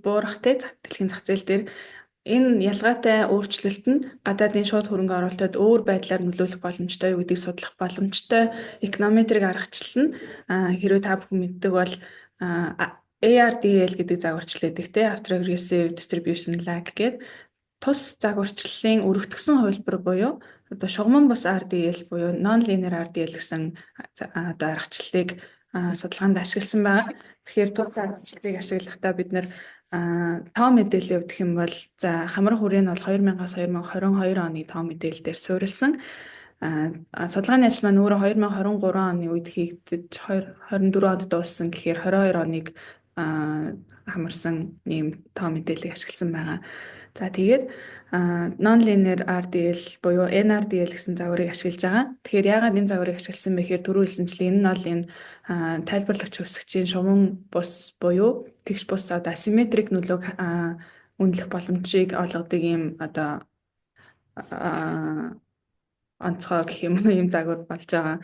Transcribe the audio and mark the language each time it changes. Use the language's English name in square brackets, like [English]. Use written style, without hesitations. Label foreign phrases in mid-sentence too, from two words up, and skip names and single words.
[Mongolian] буурах дэлхийн зах зээл дээр энэ ялгаатай өөрчлөлт нь гадаадын шууд хөрөнгө оруулалтад өөр байдлаар нөлөөлөх боломжтой юу гэдгийг судлах боломжтой эконометрик аргачлал нь хэрвээ та бүхэн мэддэг бол ARDL гэдэг загварчлал гэдэг [English] Autoregressive Distribution Lag [Mongolian] гэдэг тус загварчлалын өргөтгсөн хувилбар буюу шугамн бус RDL буюу [English] non-linear RDL [Mongolian] гэсэн аргачлалыг судалгаанд ашигласан байгаа. Тэгэхээр тур зарцлыг ашиглахдаа бид нэр тоо мэдээлэл өгөх юм бол за хамрах үрээ нь бол 2000-аас 2022 оны тоо мэдээлэл дээр суурилсан. Судалгааны ажил маань өөрөө 2023 оны үед хийгдэж 24 онд дууссан гэхээр 22 оныг хамарсан ийм тоо мэдээллийг ашигласан байгаа. За тэгээд [English] non-linear RDL [Mongolian] буюу NRDL гэсэн загварыг ашиглаж байгаа. Тэгэхээр яагаад энэ загварыг ашигласан бэ гэхээр түрүү хэлсэнчлэн энэ нь бол энэ тайлбарлагч хувьсгчийн шувуу бус буюу тэгш бус одоо асимметрик нөлөөг үнэлэх боломжийг олгодог ийм одоо онцгой гэх юм уу ийм загвар болж байгаа.